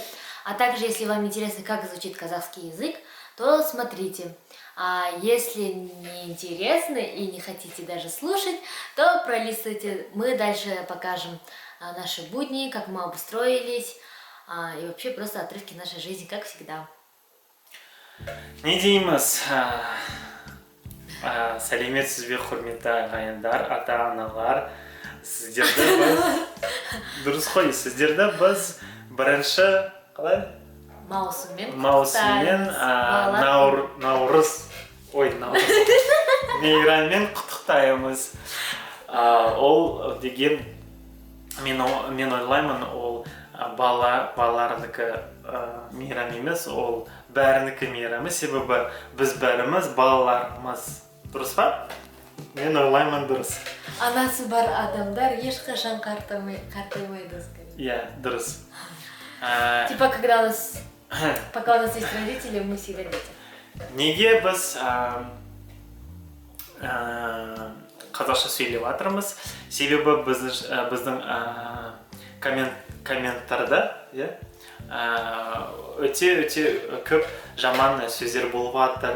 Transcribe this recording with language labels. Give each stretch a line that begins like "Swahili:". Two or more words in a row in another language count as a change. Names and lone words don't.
Russian: А также, если вам интересно, как звучит казахский язык, то смотрите. А если не интересно и не хотите даже слушать, то пролистывайте. Мы дальше покажем наши будни, как мы обустроились, и вообще просто отрывки нашей жизни, как всегда.
Kazakh: Не дейміз, сәлеметсіз бе құрметті ағайындар, ата-аналар, сіздерді біз дұрыс қой, сіздерді біз бірінші қалай? Маусыммен наурыз мейраммен құттықтаймыз. Ол деген мен ойлаймын, ол балалардікі мейрам емес, ол бәрінікі мейрамы, себебі біз бәріміз балаларымыз. Дұрыс па? Мен ойлаймын дұрыс. Анасы бар адамдар ешқашан қартаймайды. Иә, дұрыс.
Russian: Типа, пока у нас есть родители, мы всегда дети.
Kazakh: Неге біз қазақша сөйлеп жатырмыз? Себебі біздің комментарда өте көп жаман сөздер болып жатыр.